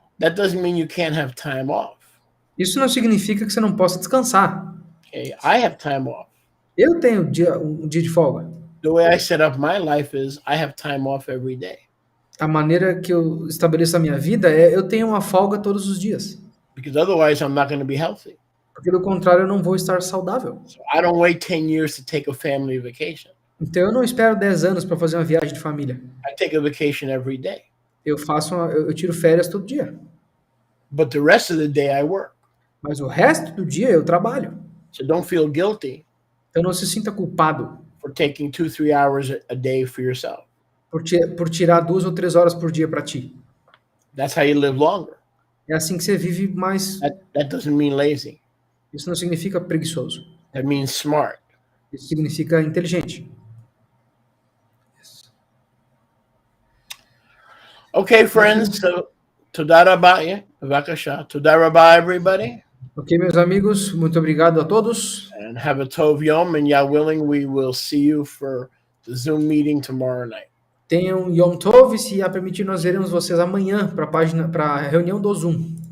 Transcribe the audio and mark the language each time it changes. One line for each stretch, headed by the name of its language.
English: that doesn't mean you can't have time off.
Portuguese: Isso não significa que você não possa descansar.
English: Okay, I have time off.
Portuguese: Eu tenho um dia de folga.
English: The way I set up my life is I have time off every day.
Portuguese: A maneira que eu estabeleço a minha vida é eu tenho uma folga todos os dias.
English: Because otherwise I'm not going to be healthy.
Portuguese: Porque do contrário eu não vou estar saudável.
English: So I don't wait 10 years to take a family vacation.
Portuguese: Então eu não espero 10 anos para fazer uma viagem de família.
English: I take a vacation every day.
Portuguese: Eu tiro férias todo dia.
English: But the rest of the day I work.
Portuguese: Mas o resto do dia eu trabalho.
English: So don't feel guilty
Portuguese: Então não se sinta culpado
English: for taking 2, 3 hours a day for yourself.
Portuguese: por tirar 2 ou 3 horas por dia para ti.
English: That's how you live longer.
Portuguese: É assim que você vive mais.
English: That doesn't mean lazy.
Portuguese: Isso não significa preguiçoso.
English: That means smart.
Portuguese: Isso significa inteligente.
English: Okay, friends. So,
Hebrew: Toda Rabah, Bavakasha. Toda Rabah,
English: everybody.
Portuguese: Ok, meus amigos, muito obrigado a todos.
English: And have a Tov Yom. And Yah willing, we will see you for the Zoom meeting tomorrow night.
Portuguese: Tenham Yom Tov, se a permitir, nós veremos vocês amanhã para a reunião do Zoom.